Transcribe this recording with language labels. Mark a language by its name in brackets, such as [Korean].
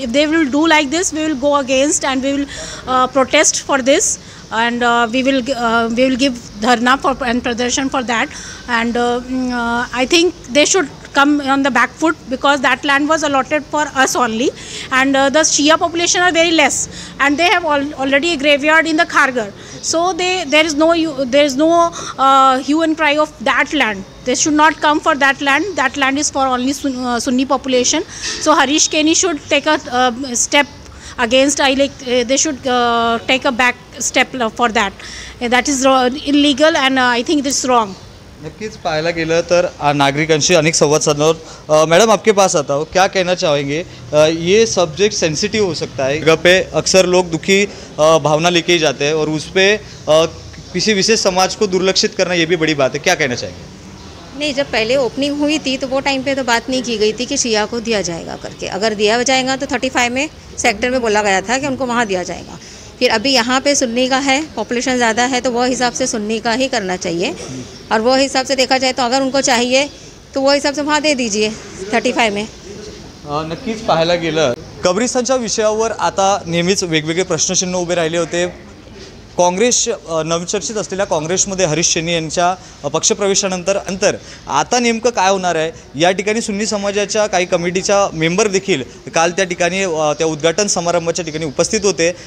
[English] If they will do like this, we will go against and we will protest for this, and we will give dharna and pradarshan for that, and I think they should come on the back foot, because that land was allotted for us only, and the Shia population are very less, and they have already a graveyard in the Kharghar, so there is no hue and cry of that land. They should not come for that land. That land is for only Sunni population. So Harish Keni should take a step against, they should take a back step for that. That is illegal, and I think this is wrong. [Marathi] नक्कीच पाहायला गेलं तर नागरिकांशी अनेक संवाद साधणार। [Hindi] Madam आपके पास आता हूँ, क्या कहना चाहेंगे, ये सब्जेक्ट सेंसिटिव हो सकता है, जगह पे अक्सर लोग दुखी भावना लेके ही जाते हैं और उस पर किसी विशेष समाज को दुर्लक्षित करना ये भी बड़ी बात है, क्या कहना चाहेंगे? नहीं, जब पहले ओपनिंग हुई थी तो वो टाइम पे तो बात नहीं की गई थी कि शिया को दिया जाएगा करके, अगर दिया जाएगा तो 35 में सेक्टर में बोला गया था कि उनको वहाँ दिया जाएगा। फिर अभी यहाँ पे सुन्नी का है, पॉपुलेशन ज़्यादा है, तो वो हिसाब से सुन्नी का ही करना चाहिए, और वो हिसाब से देखा जाए तो अगर उनको चाहिए तो वो हिसाब से वहाँ दे दीजिए 35 में। [Marathi] नक्कीच पाहायला गेलं कब्रिस्तानच्या विषयावर आता नेहमीच वेगवेगळे प्रश्नचिन्ह उभे राहिले होते। काँग्रेस नवचर्चित असलेल्या काँग्रेसमध्ये हरीश शेनी यांच्या पक्षप्रवेशानंतर आता नेमकं काय होणार आहे, या ठिकाणी सुन्नी समाजाच्या काही कमिटीच्या मेंबर देखील काल त्या ठिकाणी त्या उद्घाटन समारंभाच्या ठिकाणी उपस्थित होते.